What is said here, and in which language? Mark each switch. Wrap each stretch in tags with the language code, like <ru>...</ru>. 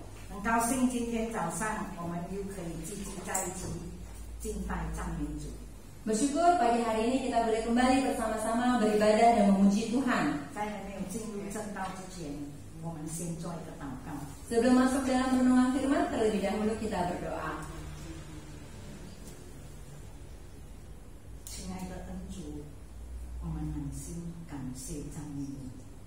<zh>很高兴今天早上我们又可以聚集在一起敬拜赞美主。</zh> <id>Bersyukur pagi hari ini kita boleh kembali bersama-sama beribadah dan memuji Tuhan.</id> <zh>在还没有进入正道之前，我们先做一个祷告。</zh> <id>Sebelum masuk dalam renungan firman, terlebih dahulu kita berdoa.</id> <zh>亲爱的恩主，我们满心感谢赞美你。</zh>